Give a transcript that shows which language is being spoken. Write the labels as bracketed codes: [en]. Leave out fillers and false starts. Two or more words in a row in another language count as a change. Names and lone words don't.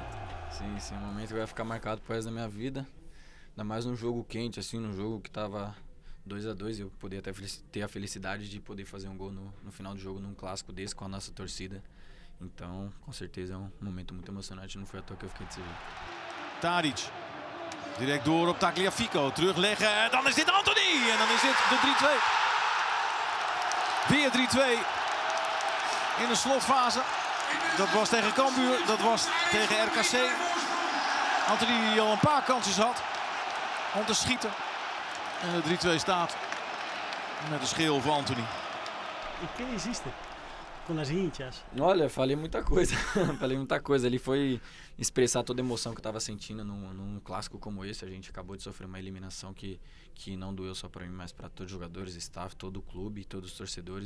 [pt] Sim, um momento que vai ficar marcado pro resto da minha vida. Ainda mais num jogo quente, assim, num jogo que tava 2-2, eu poder ter a felicidade de poder fazer um gol no final do jogo, num clássico desse, com a nossa torcida. Então, com certeza é um momento muito emocionante, não foi à toa que eu fiquei desse jeito. [nl] Tadic, direct door op Tagliafico, terugleggen, dan is dit Anthony en dan is dit de 3-2. Weer 3-2 in de slotfase. Dat was tegen Cambuur, dat was tegen RKC. Anthony die al een paar kansjes had om te schieten. En de 3-2 staat met de scheel voor Anthony. [pt] E que hiciste com as hinchas? Olha, falei muita coisa. Ali foi expressar toda a emoção que eu tava sentindo num clássico como esse. A gente acabou de sofrer uma eliminação que não doeu só para mim, mas para todos os jogadores, staff, todo o clube, todos os torcedores.